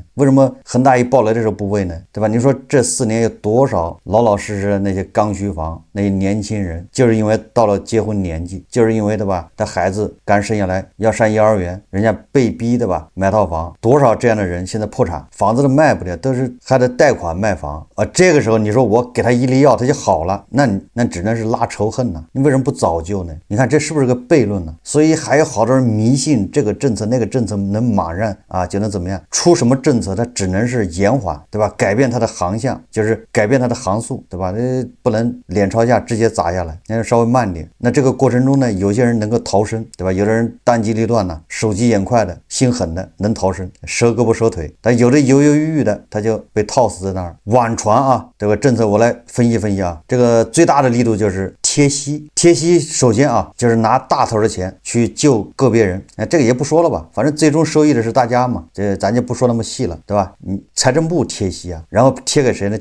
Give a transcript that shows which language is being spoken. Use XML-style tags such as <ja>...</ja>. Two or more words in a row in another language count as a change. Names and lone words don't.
<zh>為什麼恆大一爆雷的時候不餵呢？對吧？你說這4年有多少老老實實的那些剛需房，那些年輕人，就是因為到了結婚年紀，就是因為對吧，他孩子剛生下來要上幼兒園，人家被逼的吧買套房，多少這樣的人現在破產，房子都賣不了，都是還得貸款賣房啊。這個時候你說我給他一粒藥他就好了，那只能是拉仇恨呢。你為什麼不早救呢？你看這是不是個悖論呢？所以還有好多人迷信這個政策那個政策能馬上啊就能怎麼樣，出什麼政策它只能是延緩，對吧？改變它的航向，就是改變它的航速，對吧？不能脸朝下直接砸下来，那稍微慢點。那這個過程中呢，有些人能夠逃生，对吧？有的人当机立斷呢，手疾眼快的，心狠的能逃生，折胳膊折腿。但有的猶猶豫豫的，他就被套死在那兒。網傳啊，這個政策我來分析分析啊，這個最大的力度就是貼息。貼息首先啊，就是拿大頭的錢去救個別人。這個也不說了吧，反正最終受益的是大家嘛，這咱就不說那麼細了，對吧？你財政部貼息啊，然後貼給誰呢？</zh>